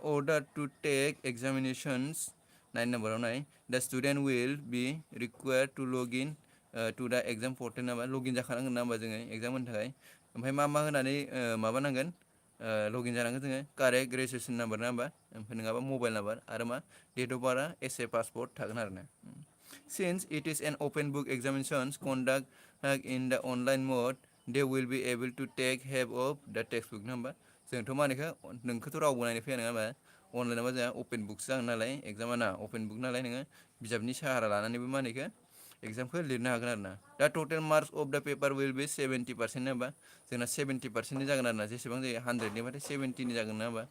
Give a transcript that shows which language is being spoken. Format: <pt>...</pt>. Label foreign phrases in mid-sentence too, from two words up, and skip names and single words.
<en>order to take examinations</en> <brx>9 नाम्बाराव नाय</brx> <en>the student will be required to log in to the exam portal</en> <brx>नामा लगइन जाखानांगोन ना होमबा जोङो एग्जाम होनो थाखाय ओमफ्राय मा होनानै माबानांगोन लगइन जानांगोन जोङो</brx> <en>correct registration number</en> <brx>ना होमबा ओमफ्राय नङाबा</brx> <en>mobile number</en> <brx>आरो मा</brx> <en>date of birth as a passport</en> <brx>थागोन आरो ना</brx> <en>since it is an open book examinations conduct in the online mode they will be able to take help of the text book</en> <brx>ना होमबा जोंथ' मा होनो नोंखौथ' रावबो नायनो फैया नङा होमबा अनलाइनावबा जोंहा</brx> <en>open book</en> <brx>जागोन नालाय एग्जामा ना</brx> <en>open book</en> <brx>नालाय नोङो बिजाबनि साहारा लानानैबो मा होनो एग्जामखौ लिरनो हागोन आरो ना</brx> <en>the total marks of the paper will be 70%</en> <brx>ना होमबा जोंना 70%नि जागोन आरो ना जेसेबां जायो 100निबाथाय 70नि जागोन ना होमबा</brx>